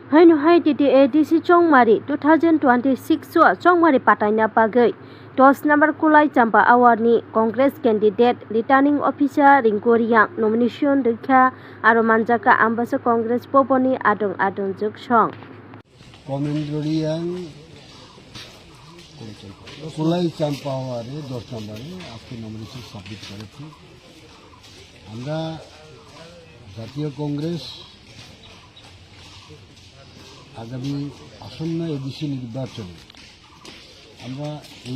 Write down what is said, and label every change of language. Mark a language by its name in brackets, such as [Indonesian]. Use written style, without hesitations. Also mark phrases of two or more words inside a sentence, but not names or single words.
[Kok Borok] Hainu hai titi ADC Chongmari 2026 sua Chongmari pataina pagai 10 number kulai champa awardni [English] Congress candidate returning officer [Kok Borok] Ringkoriang nomination dekha aro manjaka ambasa Congress poponi adong juk song [Bangla] কমেন্দ্রিয়াং কুলাই চাম্পা আওয়ারে 10 নম্বরে আজকে [English] nomination submit [Bangla] করেছি। আমরা জাতীয় কংগ্রেস আগামী আসন্ন এডিসি নির্বাচনে আমরা এই